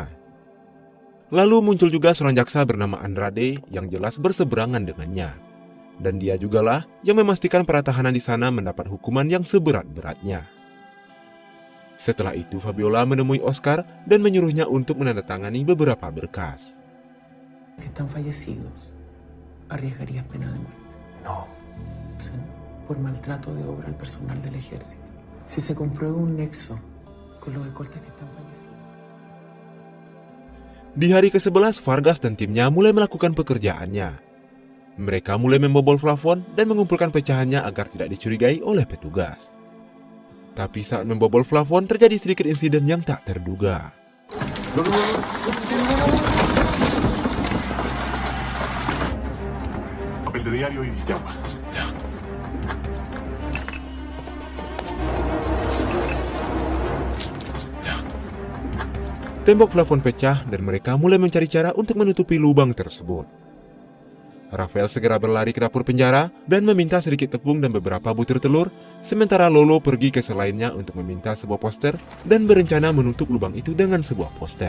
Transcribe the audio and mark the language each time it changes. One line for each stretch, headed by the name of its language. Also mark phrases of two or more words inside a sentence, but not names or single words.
Indonesian: Lalu muncul juga seorang jaksa bernama Andrade yang jelas berseberangan dengannya. Dan dia jugalah yang memastikan para tahanan di sana mendapat hukuman yang seberat-beratnya. Setelah itu Fabiola menemui Oscar dan menyuruhnya untuk menandatangani beberapa berkas.
Spanish: Que están fallecidos, ¿arriesgarías pena de muerte? No. Sí, por maltrato de obra al personal del ejército. Si se comprueba un nexo con los escoltas que están fallecidos.
Indonesian: Di hari ke-11, Vargas dan timnya mulai melakukan pekerjaannya. Mereka mulai membobol plafon dan mengumpulkan pecahannya agar tidak dicurigai oleh petugas. Tapi saat membobol plafon terjadi sedikit insiden yang tak terduga.
Spanish: Papel de diario y llama.
Indonesian: Tembok plafon pecah dan mereka mulai mencari cara untuk menutupi lubang tersebut. Rafael segera berlari ke dapur penjara dan meminta sedikit tepung dan beberapa butir telur, sementara Lolo pergi ke sel lainnya untuk meminta sebuah poster dan berencana menutup lubang itu dengan sebuah poster.